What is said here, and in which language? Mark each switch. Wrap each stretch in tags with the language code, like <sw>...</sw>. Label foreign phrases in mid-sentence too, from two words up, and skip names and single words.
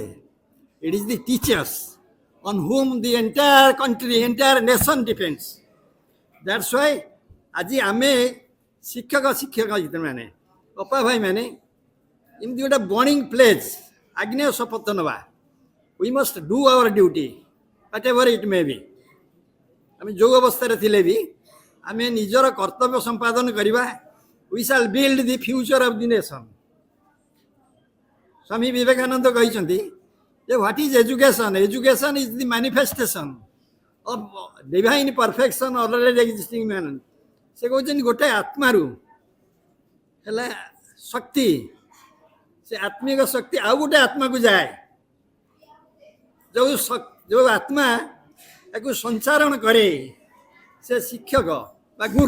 <en>it is the teachers on whom the entire country, entire nation depends. that's why</en> <or>ଆଜି ଆମେ ଶିକ୍ଷକମାନେ, ଅପା ଭାଇମାନେ ଏମିତି ଗୋଟେ</or> <en>burning pledge,</en> <or>ଆଗ୍ନେୟ ଶପଥ ନେବା।</or> <en>We must do our duty, whatever it may be.</en> <or>ଆମେ ଯେଉଁ ଅବସ୍ଥାରେ ଥିଲେ ବି ଆମେ ନିଜର କର୍ତ୍ତବ୍ୟ ସମ୍ପାଦନ କରିବା।</or> <en>We shall build the future of the nation.</en> <or>ସ୍ୱାମୀ ବିବେକାନନ୍ଦ କହିଛନ୍ତି ଯେ</or> <en>what is education? Education is the manifestation of divine perfection already existing man.</en> <or>ସେ କହୁଛନ୍ତି ଗୋଟେ ଆତ୍ମାରୁ ହେଲା ଶକ୍ତି, ସେ ଆତ୍ମିକ ଶକ୍ତି ଆଉ ଗୋଟେ ଆତ୍ମାକୁ ଯାଏ। ଯେଉଁ ଆତ୍ମା ତାକୁ ସଞ୍ଚାରଣ କରେ ସେ ଶିକ୍ଷକ ବା ଗୁରୁ।</or>